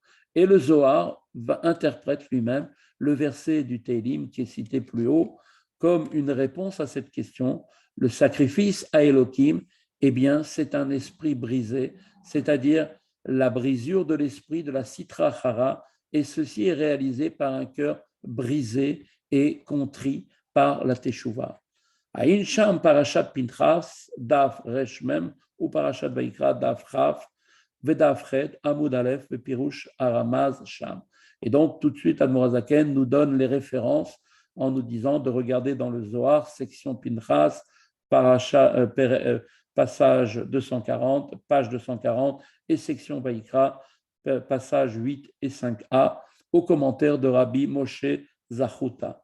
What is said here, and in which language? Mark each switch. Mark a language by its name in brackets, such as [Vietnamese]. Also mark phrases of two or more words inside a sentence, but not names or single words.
[French] Et le Zohar interprète lui-même le verset du Teilim qui est cité plus haut comme une réponse à cette question. Le sacrifice à Elohim, eh bien, c'est un esprit brisé, c'est-à-dire la brisure de l'esprit de la [Hebrew] סטרא אחרא, [French] et ceci est réalisé par un cœur brisé et contrit par la Teshuvah. [Hebrew] עיין שם פרשת פנחס, דף ריש מם, ou פרשת ויקרא, דף כף, ודף חית, עמוד אלף, פירוש הרמ"ז שם. [French] Et donc, tout de suite, Admor Hazaken nous donne les références en nous disant de regarder dans le Zohar, section Pinchas, passage 240, page 240, et section Vaikra, passage 8 et 5a, au commentaire de Rabbi Moshe Zachuta.